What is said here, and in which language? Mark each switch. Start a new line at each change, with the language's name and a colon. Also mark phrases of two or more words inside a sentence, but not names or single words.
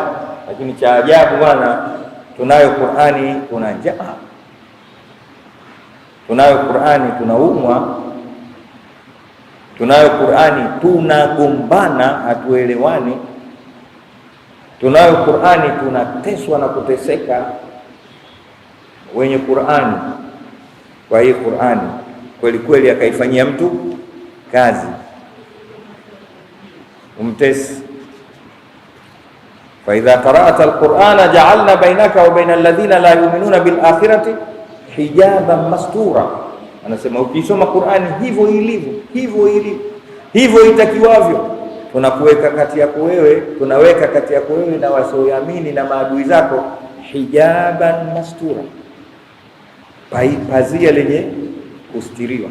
Swahili: Lakini cha ajabu bwana, tunayo Qur'ani tuna njaa, tunayo Qur'ani tunaumwa, tunayo Qur'ani tunagombana, hatuelewani, tunayo Qur'ani tunateswa na kuteseka. Wenye Qur'ani, kwa hii Qur'ani kweli kweli akaifanyia mtu kazi, umtesi.
Arabic: فإذا قرأت القرآن جعلنا بينك وبين الذين لا يؤمنون بالآخرة حجابا مستورا.
Swahili: Anasema ukisoma Qur'ani hivyo ilivyo, hivyo itakiwavyo, tunakuweka kati yako wewe, tunaweka kati yako wewe na wasioamini na maadui zako
Arabic: حجابا مستورا,
Swahili: pazia lenye kustiriwa.